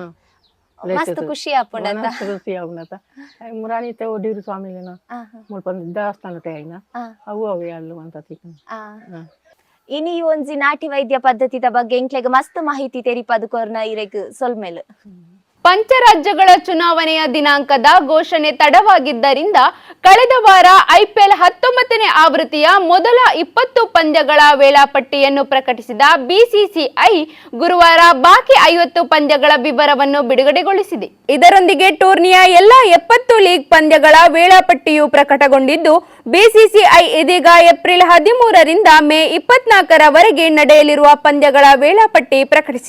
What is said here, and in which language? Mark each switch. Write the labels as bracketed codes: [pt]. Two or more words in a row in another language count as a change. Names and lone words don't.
[tcy] ಮಸ್ತ್ ಖುಷಿ ಆಪುಂಡತ ಖುಷಿ ಆಪುಂಡತ ಮುರಾಣಿತೆ ಒಡಿರು ಸ್ವಾಮಿಲಿನ ಮುಲ್ಪಂದ ದೇವಸ್ಥಾನತೆ ಐನ ಅವು ಅವೇ ಅಲ್ಲು ಅಂತ ತಿಕ್ಕ ಇನಿ ಒಂಜಿ ನಾಟಿ ವೈದ್ಯ ಪದ್ಧತಿದ ಬಗ್ಗೆ ಎಂಕ್ಲೆಗ್ ಮಸ್ತ್ ಮಾಹಿತಿ ತೆರಿಪದು ಕೊರ್ನ ಇರೆಗ್ ಸೊಲ್ಮೇಲ್ [kn] ಪಂಚರಾಜ್ಯಗಳ ಚುನಾವಣೆಯ ದಿನಾಂಕದ ಘೋಷಣೆ ತಡವಾಗಿದ್ದರಿಂದ ಕಳೆದ ವಾರ ಐಪಿಎಲ್ 19ನೇ ಆವೃತ್ತಿಯ ಮೊದಲ 20 ಪಂದ್ಯಗಳ ವೇಳಾಪಟ್ಟಿಯನ್ನು ಪ್ರಕಟಿಸಿದ ಬಿಸಿಸಿಐ ಗುರುವಾರ ಬಾಕಿ 50 ಪಂದ್ಯಗಳ ವಿವರವನ್ನು ಬಿಡುಗಡೆಗೊಳಿಸಿದೆ. ಇದರೊಂದಿಗೆ ಟೂರ್ನಿಯ ಎಲ್ಲ 70 ಲೀಗ್ ಪಂದ್ಯಗಳ ವೇಳಾಪಟ್ಟಿಯು ಪ್ರಕಟಗೊಂಡಿದ್ದು ಬಿಸಿಸಿಐ ಇದೀಗ ಏಪ್ರಿಲ್ 13ರಿಂದ ಮೇ 24ರವರೆಗೆ ನಡೆಯಲಿರುವ ಪಂದ್ಯಗಳ ವೇಳಾಪಟ್ಟಿ ಪ್ರಕಟಿಸಿದೆ.